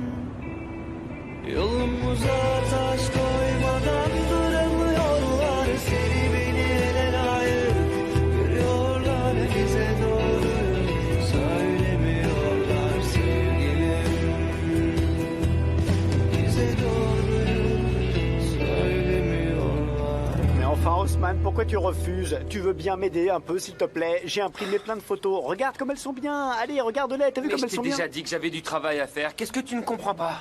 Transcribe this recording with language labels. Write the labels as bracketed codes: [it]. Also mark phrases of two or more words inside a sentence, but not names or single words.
[tr] Yolumuza taş koymadan duramıyorlar, seni beni ele layık görüyorlar, bize doğruyu söylemiyorlar sevgilim. [fr] Mais enfin, Haussmann, pourquoi tu refuses? Tu veux bien m'aider un peu, s'il te plaît? J'ai imprimé plein de photos. Regarde comme elles sont bien. Allez, regarde-les. T'as vu Mais comme je elles t'ai sont bien? déjà dit que j'avais du travail à faire. Qu'est-ce que tu ne comprends pas?